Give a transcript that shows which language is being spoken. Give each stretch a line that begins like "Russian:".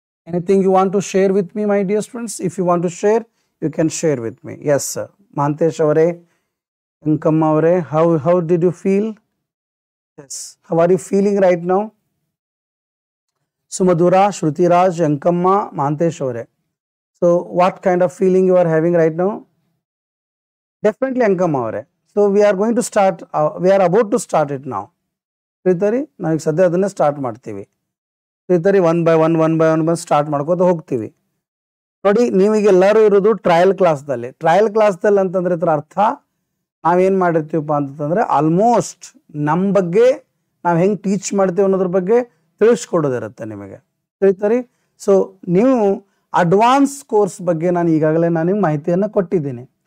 English: Anything you want to share with me my dear students? If you want to share you can share with me. Yes sir. Mahantesh ಅವರೇ, ಅಂಕಮ್ಮ ಅವರೇ, how did you feel? Yes. How are you feeling right now? Sumadhura, Shrutiraj, Ankamma, Mahantesh ಅವರೇ. So what kind of feeling you are having right now? Definitely Ankama avare. So we are going to start, we are about to start it now.
Kannada: Sritari, ನಾವು ಸದ್ಯ ಅದನ್ನೇ start ಮಾಡ್ತೀವಿ. Sritari,
English: one by one
Kannada: start ಮಾಡ್ಕೋತ ಹೋಗ್ತೀವಿ. ನೋಡಿ, ನೀವೀಗೆಲ್ಲರೂ ಇರೋದು trial ಕ್ಲಾಸ್ದಲ್ಲಿ. Trial ಕ್ಲಾಸ್ದಲ್ಲಿ ಅಂತಂದ್ರೆ ಇದರ ಅರ್ಥ ನಾವೇನು ಮಾಡಿರ್ತೀವಪ್ಪ ಅಂತಂದ್ರೆ ಆಲ್ಮೋಸ್ಟ್ ನಮ್ಮ ಬಗ್ಗೆ ನಾವು ಹೆಂಗೆ ಟೀಚ್ ಮಾಡ್ತೀವಿ ಅನ್ನೋದ್ರ ಬಗ್ಗೆ ತಿಳಿಸ್ಕೊಡೋದಿರುತ್ತೆ ನಿಮಗೆ. Sritari, ಸೊ ನೀವು ಅಡ್ವಾನ್ಸ್ ಕೋರ್ಸ್ ಬಗ್ಗೆ ನಾನು ಈಗಾಗಲೇ ನಿಮ್ಗೆ ಮಾಹಿತಿಯನ್ನು ಕೊಟ್ಟಿದ್ದೀನಿ.